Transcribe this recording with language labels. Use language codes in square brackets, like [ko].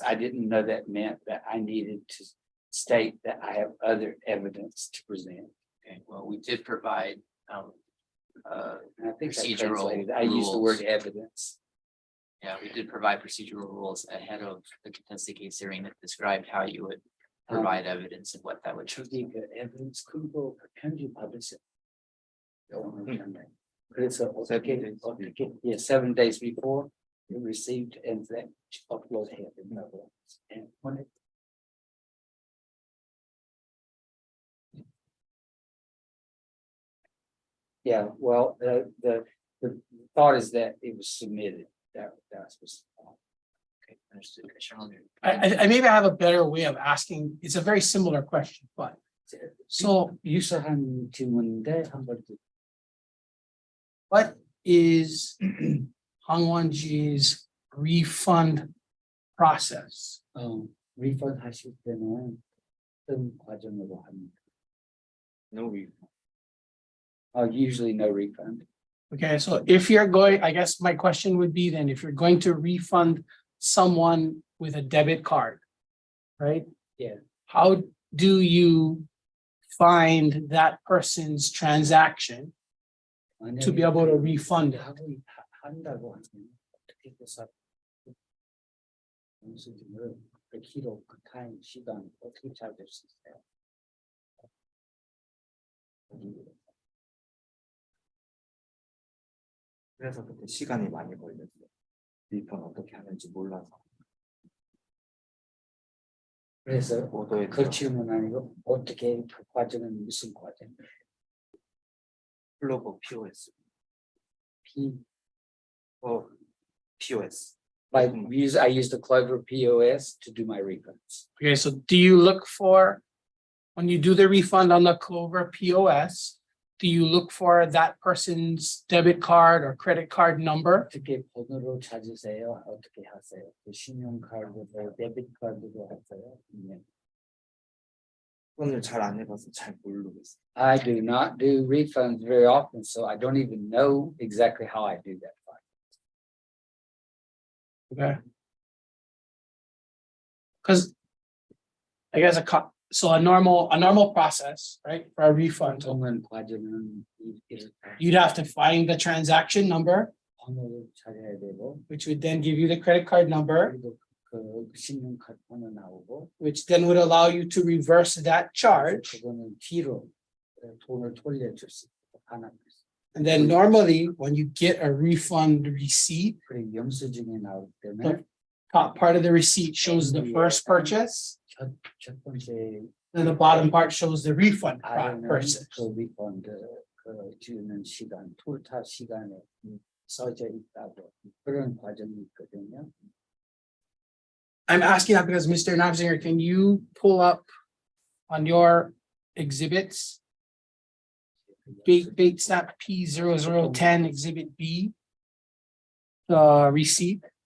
[en] I didn't know that meant that I needed to state that I have other evidence to present. Okay, well, we did provide And I think I procedural translated, I used the rules. word evidence. Yeah, we did provide procedural rules ahead of the contested case hearing that described how you would provide evidence and what that would show. [ko] 저기 그 evidence 근거 편지 받으세요. 그래서 어떻게 [en] 7 days before you received and then upload it. And when it yeah, well, the thought is that it was submitted. That's what's. Okay, understood. Commissioner Holder. I maybe have a better way of asking. It's a very similar question, but so [ko] 유사한 질문인데 한번 [en] what is Hangwanji's refund process? [ko] refund 하실 때는 어떤 과정으로 합니까? [en] No refund. Usually no refund. Okay, so if you're going, I guess my question would be then, if you're going to refund someone with a debit card, right? Yeah. How do you find that person's transaction to be able to refund it? [ko] 한다고 하면 어떻게 해서 영수증을 그 기록, 그 타임, 시간 어떻게 찾을 수 있어요? 그래서 그때 시간이 많이 걸렸어요. 리펀 어떻게 하는지 몰라서. 그래서 그 질문 아니고 어떻게 그 과정은 무슨 과정? 플로버 POS. [en] POS. I use the Clover POS to do my refunds. Okay, so do you look for, when you do the refund on the Clover POS, do you look for that person's debit card or credit card number? [ko] 어떻게 번호로 찾으세요? 어떻게 하세요? 그 신용카드로 데비트 카드로 하세요? 그거는 잘 안 해봐서 잘 모르겠어요. [en] I do not do refunds very often, so I don't even know exactly how I do that. Okay. Because I guess a normal process, right, for a refund, [ko] 보통은 과정은 [en] you'd have to find the transaction number, [ko] 번호를 찾아야 되고, [en] which would then give you the credit card number, [ko] 그리고 그 신용카드 번호 나오고, [en] which then would allow you to reverse that charge. [ko] 그거는 뒤로 돈을 돌려줄 수 있고 하나. [en] And then normally, when you get a refund receipt, [ko] 그리고 영수증에 나올 때는 [en] the top part of the receipt shows the first purchase, [ko] 첫 번째 [en] and the bottom part shows the refund [ko] 아래는 [en] purchase. [ko] 그 리펀드 그 주는 시간, 토탈 시간에 써져 있다고 그런 과정이 있거든요. [en] I'm asking that because Mr. Nabzinger, can you pull up on your exhibits? Bait snap P0010 exhibit B. The receipt.